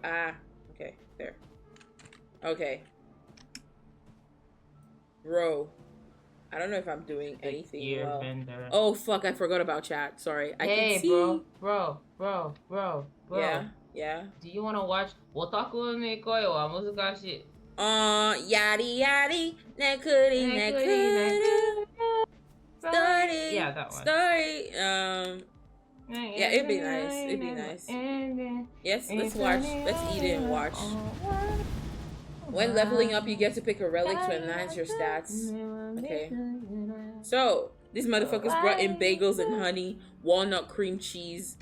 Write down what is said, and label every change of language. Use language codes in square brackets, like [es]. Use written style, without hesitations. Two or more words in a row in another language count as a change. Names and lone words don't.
[en] Ah, okay, there. Okay. Bro, I don't know if I'm doing anything well. Vendor. Oh fuck, I forgot about chat. Sorry. I can see. bro. Yeah. Do you wanna watch Otaku no Koi wa Muzukashi? Yaddy yaddy, nekuri nekuru. Story. Yeah, that one. Story. Yeah, it'd be nice. It'd be nice. Yes, let's watch. Let's eat it and watch. When leveling up, you get to pick a relic to enhance your stats. Okay. So, these motherfuckers brought in bagels and honey, walnut cream cheese.